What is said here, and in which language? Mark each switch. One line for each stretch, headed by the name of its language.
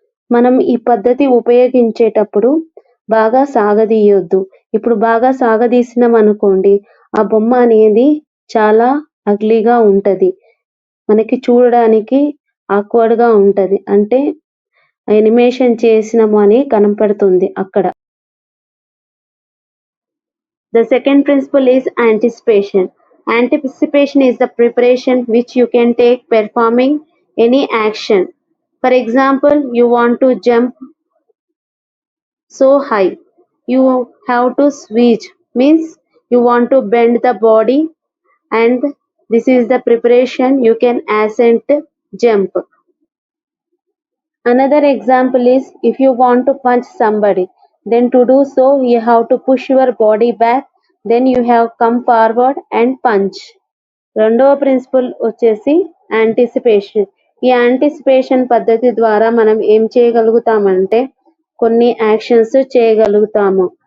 Telugu: మనం ఈ పద్ధతి ఉపయోగించేటప్పుడు బాగా సాగదీయొద్దు. ఇప్పుడు బాగా సాగదీసినాం అనుకోండి, ఆ బొమ్మ అనేది చాలా అగ్లీగా ఉంటది. మనకి చూడడానికి ఆక్వర్డ్‌గా ఉంటది. అంటే యానిమేషన్ చేసినాము అని కనపడుతుంది అక్కడ.
English: The second principle is anticipation. Anticipation is the preparation which you can take performing any action. For example, you want to jump so high. You have to switch, means you want to bend the body, and this is the preparation you can ascent jump. Another example is if you want to punch somebody, then to do so you have to push your body back, then you have come forward and punch.
Telugu: రెండవ principal వచ్చేసి anticipation. ఈ anticipation పద్ధతి ద్వారా మనం ఏం చేయగలుగుతామంటే కొన్ని actions చేయగలుగుతాము.